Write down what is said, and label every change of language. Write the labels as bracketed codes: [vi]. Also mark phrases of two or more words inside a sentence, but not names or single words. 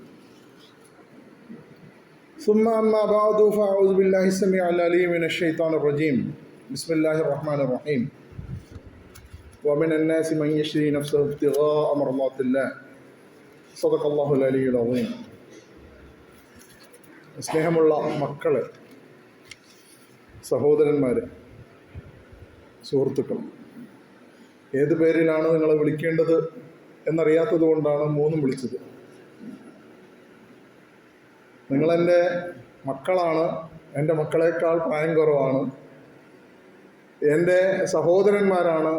[ar] ثم أما بعد فأعوذ بالله السميع العليم من الشيطان الرجيم. بسم الله الرحمن الرحيم. ومن الناس من يشري نفسه ابتغاء مرضات الله. صدق الله العلي العظيم. [ml] സ്നേഹമുള്ള മക്കളെ, സഹോദരന്മാരെ, സുഹൃത്തുക്കൾ, ഏത് പേരിലാണ് നിങ്ങളെ വിളിക്കേണ്ടത് എന്നറിയാത്തത് കൊണ്ടാണ് മൂന്നും വിളിച്ചത്. നിങ്ങളെൻ്റെ മക്കളാണ്, എൻ്റെ മക്കളെക്കാൾ പ്രായം കുറവാണ്, എൻ്റെ സഹോദരന്മാരാണ്.